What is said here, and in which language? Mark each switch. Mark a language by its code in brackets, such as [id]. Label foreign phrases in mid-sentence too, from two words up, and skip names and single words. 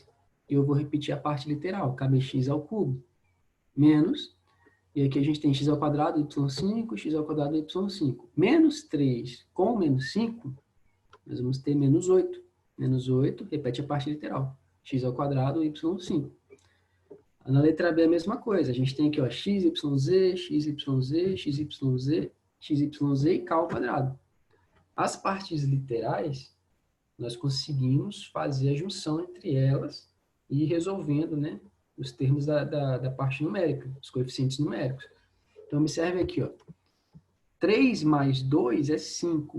[pt] E eu vou repetir a parte literal, kbx ao cubo, menos, e aqui a gente tem x ao quadrado, y5, x ao quadrado, y5. Menos 3 com menos 5, nós vamos ter menos 8. Menos 8, repete a parte literal, x ao quadrado, y5. Na letra B é a mesma coisa. A gente tem aqui, ó, x, y, z, x, y, z, x, y, z, x, y, z e k ao quadrado. As partes literais, nós conseguimos fazer a junção entre elas e ir resolvendo, né, os termos da parte numérica, os coeficientes numéricos. Então, observe aqui, ó. 3 mais 2 é 5.